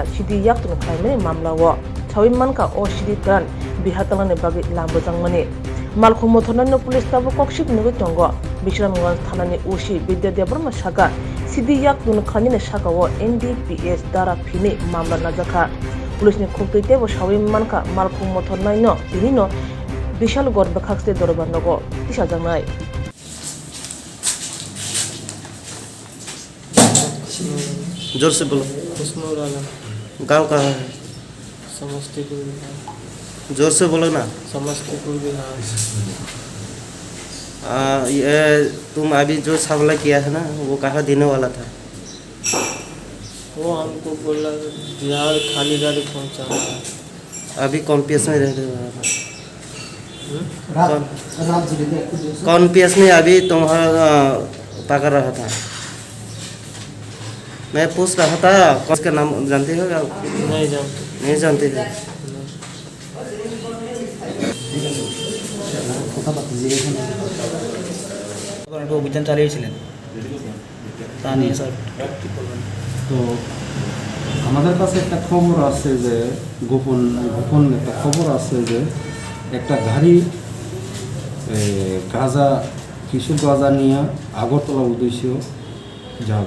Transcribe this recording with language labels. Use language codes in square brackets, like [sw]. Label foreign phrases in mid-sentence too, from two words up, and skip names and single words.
[trp] सिदि याक्तुन खाइमे मामलावो छावि मानका ओ सिदि क्रान बिहातलाने बागि लांबोजांमनि मालखुं मथननो पुलिस ताबो कक्षिक नुगै दंगो बिशरामगंज थानानि उसी विद्यादेवबर्मा शाखा सिदि याक्तुन खानिने शाखाओ NDPS दारा फिनि मामला नाजाखा पुलिसनि खुक्तैतेबो सावि मानका मालखुं मथननायनो दिनिनो विशाल गड़ बखाक्सते दरबारनगो तिसाजांनाय [hi] जोर से बोलो। गांव कहाँ है? समस्तीपुर जोर से बोलो ना। समस्तीपुर बिहार। ये तुम अभी जो सवाल किया है ना वो कहाँ देने वाला था? वो हमको बोला बिहार खाली गाड़ी पहुँचाना है। अभी कौन पीएस में रह रहे हो? कौन पीएस में अभी तुम्हारा पकड़ रहा था? मैं पूछ रहा था कौन का नाम जानते हो या नहीं जानते। नहीं जानते थे? [bn] অভিযান চালিয়েছিলেন তা নিয়ে স্যার তো আমাদের কাছে একটা খবর আছে যে গোপন একটা খবর আছে যে একটা গাড়ি গাঁজা কিছু গাঁজা নিয়ে আগরতলা উদ্দেশ্যে যাবে।